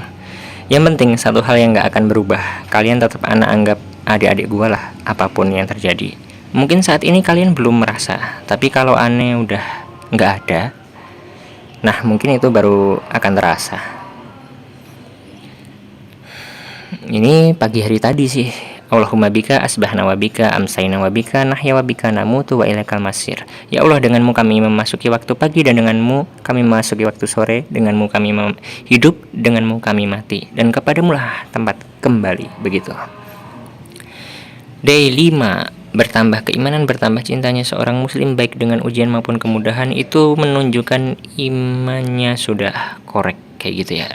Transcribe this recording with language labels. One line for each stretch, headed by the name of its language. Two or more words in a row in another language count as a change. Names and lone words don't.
Indonesian: Yang penting satu hal yang gak akan berubah, kalian tetap anggap adik-adik gue lah, apapun yang terjadi. Mungkin saat ini kalian belum merasa, tapi kalau aneh udah gak ada, nah mungkin itu baru akan terasa. Ini pagi hari tadi sih.
Arabic: اللهم بك أصبحنا و بك أمسينا و بك نحيا و بك نموت و إليك المصير.
Indonesian: Ya Allah, denganmu kami memasuki waktu pagi dan denganmu kami memasuki waktu sore, denganmu kami hidup, denganmu kami mati, dan kepadamu lah tempat kembali. Begitu. Day 5. Bertambah keimanan, bertambah cintanya seorang muslim baik dengan ujian maupun kemudahan, itu menunjukkan imannya sudah korek kayak gitu ya.